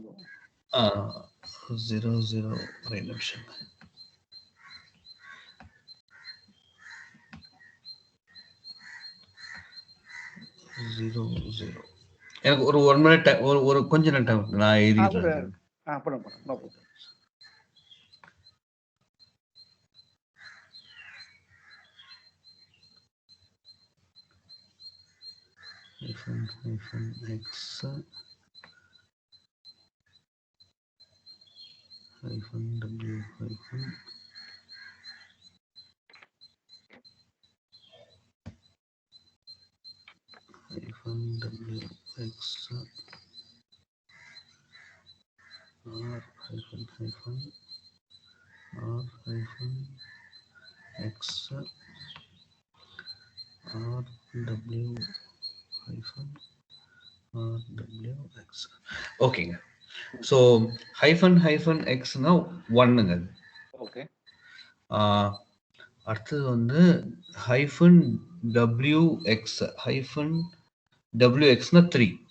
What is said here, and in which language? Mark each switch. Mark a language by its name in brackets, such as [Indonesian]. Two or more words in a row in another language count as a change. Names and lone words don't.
[Tamil] 00 ஒரு நிமிஷம். எனக்கு ஒரு 1 மினிட் ஒரு கொஞ்ச நேரம் டைம் நான் எழுதிக்கிறேன். பண்ணுங்க. [English] hyphen X hyphen W hyphen WX R hyphen R hyphen X RW hyphen RWX. [Tamil] ஓகேங்க. [English] so hyphen Xna [Tamil] 1ங்க. ஓகே. அடுத்தது வந்து [English] hyphen WX hyphen WXna [Tamil] 3.